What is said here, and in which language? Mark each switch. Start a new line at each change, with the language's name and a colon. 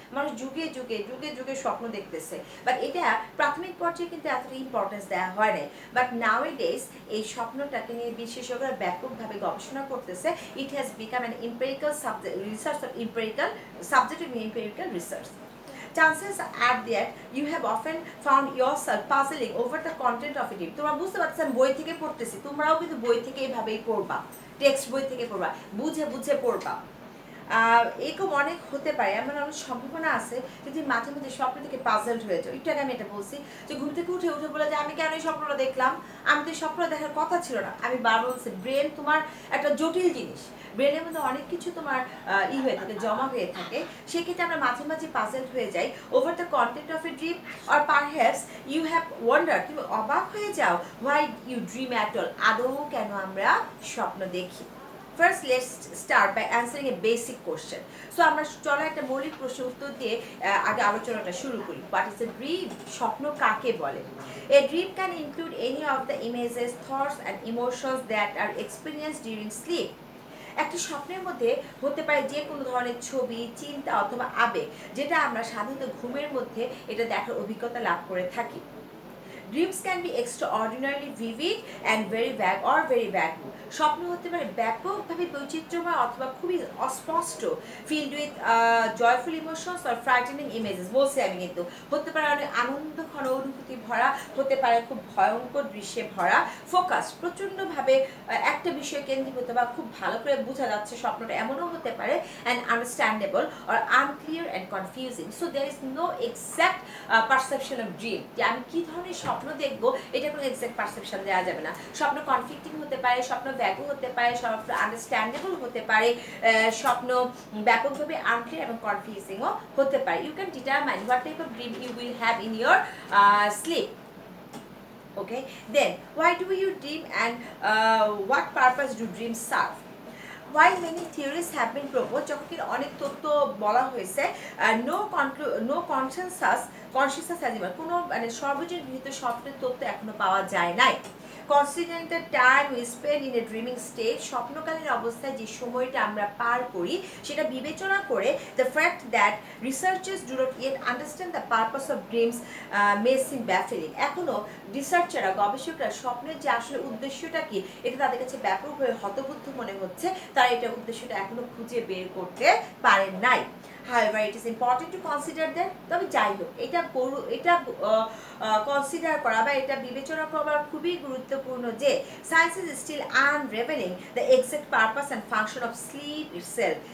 Bangla: মানুষ যুগে যুগে যুগে যুগে স্বপ্ন দেখতেছে, বাট এটা প্রাথমিক পর্যায়ে কিন্তু এতটা ইম্পর্টেন্স দেওয়া হয় নাই। বাট নাও ডেজ এই স্বপ্নটাকে নিয়ে বিশেষজ্ঞরা ব্যাপকভাবে গবেষণা করতেছে।
English: It has become an empirical subject, research of empirical subject of empirical research. Chances are that you have often found yourself puzzling over the content of a dream.
Bangla: তোমরা বুঝতে পারছো আমি বই থেকে পড়তেছি, তোমরাও কিন্তু বই থেকে এইভাবেই পড়বা, টেক্সট বই থেকে পড়বা, বুঝে বুঝে পড়বা। এরকম অনেক হতে পারে, এমন অনেক সম্ভাবনা আছে যদি মাঝে মাঝে স্বপ্ন থেকে পাজলড হয়ে যাও। একটু আগে আমি এটা বলছি যে ঘুম থেকে উঠে উঠে বলে যে আমি কেন এই স্বপ্নটা দেখলাম, আমি তো এই স্বপ্নটা দেখার কথা ছিল না। আমি বারবার বলছি, ব্রেন তোমার একটা জটিল জিনিস, ব্রেনের মধ্যে অনেক কিছু তোমার হয়ে থাকে, জমা হয়ে থাকে। সেক্ষেত্রে আমরা মাঝে মাঝে পাজলড হয়ে যাই
English: over the content of a dream, or perhaps you have wonder,
Bangla: তুমি অবাক হয়ে যাও
English: why you dream at all,
Bangla: আদৌ কেন আমরা স্বপ্ন দেখি।
English: First, let's start by answering a basic question.
Bangla: So, আমরা চলো একটা মৌলিক প্রশ্নের উত্তর দিয়ে আগে আলোচনাটা শুরু করি।
English: What is a dream?
Bangla: স্বপ্ন কাকে বলে?
English: A dream can include any of the images, thoughts and emotions that are experienced during sleep.
Bangla: একটা স্বপ্নের মধ্যে হতে পারে যে কোনো ধরনের ছবি, চিন্তা অথবা আবেগ, যেটা আমরা সাধারণত ঘুমের মধ্যে এটা দেখার অভিজ্ঞতা লাভ করে থাকি।
English: Dreams can be extraordinarily vivid and very vague or very vague.
Bangla: স্বপ্ন হতে পারে ব্যাপকভাবে বৈচিত্র্যময় অথবা খুবই অস্পষ্ট,
English: filled with joyful emotions or frightening images.
Bangla: বলছি আমি কিন্তু, হতে পারে অনেক আনন্দ ঘন অনুভূতি ভরা, হতে পারে খুব ভয়ঙ্কর দৃশ্যে ভরা, ফোকাস প্রচণ্ডভাবে একটা বিষয় কেন্দ্রীভূত বা খুব ভালো করে বোঝা যাচ্ছে স্বপ্নটা, এমনও হতে পারে
English: and understandable or unclear and confusing. So there is no exact perception of dream,
Bangla: যে আমি কি ধরনের স্বপ্ন দেখবো এটা কোনো এক্সাক্ট পারসেপশন দেওয়া যাবে না। স্বপ্ন কনফ্লিক্টিং হতে পারে, স্বপ্ন ব্যাগও হতে পারে, স্বপ্ন আন্ডারস্ট্যান্ডেবল হতে পারে, স্বপ্ন ব্যাপকভাবে আনক্লিয়ার এবং কনফিউজিংও হতে পারে।
English: You can determine what type of dream you will have in your sleep. Okay, then why do you dream and what purpose do dreams serve? While many theories have been proposed,
Bangla: যখন কি অনেক তথ্য বলা হয়েছে,
English: no consensus has emerged,
Bangla: কোনো মানে সর্বজন গৃহীত স্বপ্নের তথ্য এখনো পাওয়া যায় নাই।
English: Considering the time we spend in a dreaming state,
Bangla: স্বপ্নকালীন অবস্থায় যে সময়টা আমরা পার করি সেটা বিবেচনা করে,
English: the fact that researchers do not yet understand the purpose of dreams may seem baffling.
Bangla: এখনো রিসার্চাররা, গবেষকরা স্বপ্নের যে আসলে উদ্দেশ্যটা কি এটা তাদের কাছে ব্যাপকভাবে হতবুদ্ধ মনে হচ্ছে, তারা এটা উদ্দেশ্যটা এখনো খুঁজে বের করতে পারেন নাই।
English: However, it is important to consider that,
Bangla: তবে যাই হোক এটা কনসিডার করা বা এটা বিবেচনা করা খুবই গুরুত্বপূর্ণ যে
English: Science is still unravelling the exact purpose and function of sleep itself.